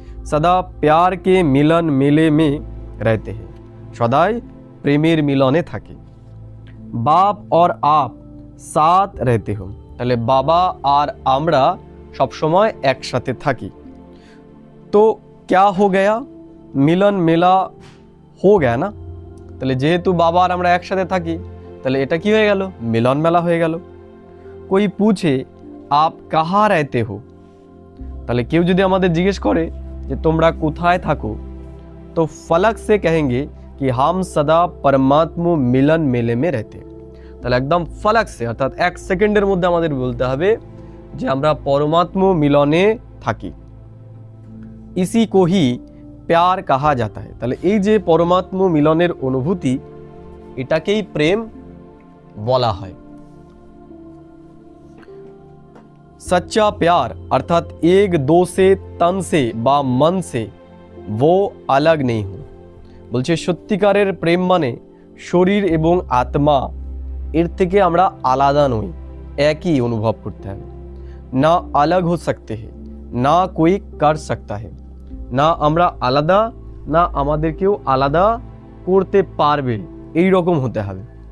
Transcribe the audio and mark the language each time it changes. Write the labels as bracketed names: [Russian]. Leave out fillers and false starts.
[Hindi] सदा प्यार के मिलन मेले में रहते हैं, [Bangla] সদাই প্রেমের মিলনে থাকে। [Hindi] बाप और आप साथ रहते हो। [Bangla] তাহলে বাবা আর আমরা সব সময় একসাথে থাকি। [Hindi] तो क्या हो गया? মিলন মেলা हो गया ना। [Bangla] তাহলে যেহেতু বাবা আর আমরা একসাথে থাকি তাহলে এটা কি হয়ে গেল? মিলন মেলা হয়ে গেল। [Hindi] कोई पूछे आप कहाँ रहते हो। [Bangla] তাহলে কেউ যদি আমাদের জিজ্ঞেস করে যে তোমরা কোথায় থাকো, [Hindi] तो फलक से कहेंगे कि हम सदा परमात्मा मिलन मेले में रहते। [Bangla] তাহলে একদম ফলক সে অর্থাৎ এক সেকেন্ডের মধ্যে আমাদের বলতে হবে যে আমরা পরমাত্মা মিলনে থাকি। [Hindi] इसी को ही प्यार कहा जाता है। [Bangla] তাহলে এই যে পরমাত্মা মিলনের অনুভূতি এটাকেই প্রেম বলা হয়। [Hindi] सच्चा प्यार अर्थात एक दो से तन से बा मन से वो अलग नहीं हो। [Bangla] বলছে সত্যিকারের প্রেম মানে শরীর এবং আত্মা এর থেকে আমরা আলাদা নই, একই অনুভব করতে হবে। [Hindi] না अलग हो सकते हैं, না कोई कर सकता है। [Bangla] না আমরা আলাদা, না আমাদের কেউ আলাদা করতে পারবে, এই রকম হতে হবে।